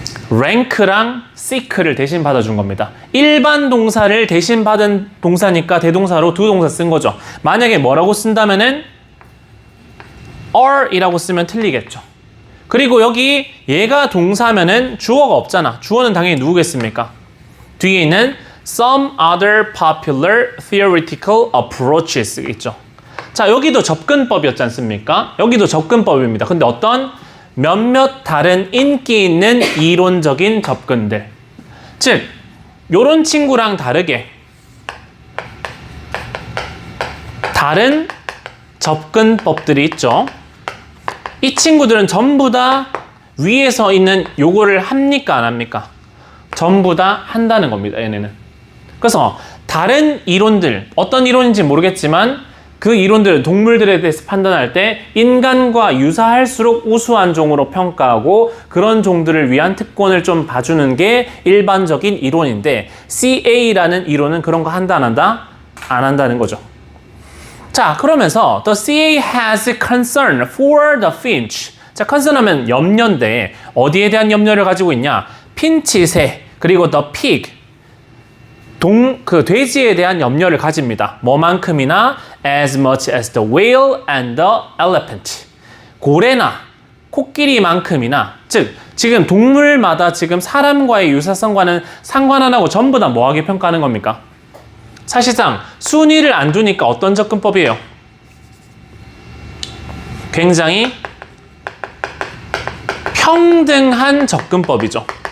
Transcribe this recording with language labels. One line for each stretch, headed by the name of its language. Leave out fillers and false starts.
Korean: rank랑 seek를 대신 받아준 겁니다. 일반 동사를 대신 받은 동사니까 대동사로 두 동사 쓴 거죠. 만약에 뭐라고 쓴다면은 are 이라고 쓰면 틀리겠죠. 그리고 여기 얘가 동사면은 주어가 없잖아. 주어는 당연히 누구겠습니까? 뒤에 있는
English: some other popular theoretical approaches
Korean: 있죠. 자, 여기도 접근법이었지 않습니까? 여기도 접근법입니다. 근데 어떤 몇몇 다른 인기 있는 이론적인 접근들. 즉, 요런 친구랑 다르게 다른 접근법들이 있죠. 이 친구들은 전부 다 위에서 있는 요거를 합니까, 안 합니까? 전부 다 한다는 겁니다, 얘네는. 그래서 다른 이론들, 어떤 이론인지 모르겠지만 그 이론들은 동물들에 대해서 판단할 때 인간과 유사할수록 우수한 종으로 평가하고 그런 종들을 위한 특권을 좀 봐주는 게 일반적인 이론인데, CA라는 이론은 그런 거 한다, 안 한다? 안 한다는 거죠.
English: 자, 그러면서 the CA has concern for the finch.
Korean: 자, concern 하면 염려인데 어디에 대한 염려를 가지고 있냐? 핀치새 그리고
English: the pig
Korean: 돼지에 대한 염려를 가집니다. 뭐만큼이나
English: as much as the whale and the elephant.
Korean: 고래나 코끼리만큼이나, 즉 지금 동물마다 지금 사람과의 유사성과는 상관 안 하고 전부 다 뭐하게 평가하는 겁니까? 사실상 순위를 안 두니까 어떤 접근법이에요? 굉장히 평등한 접근법이죠.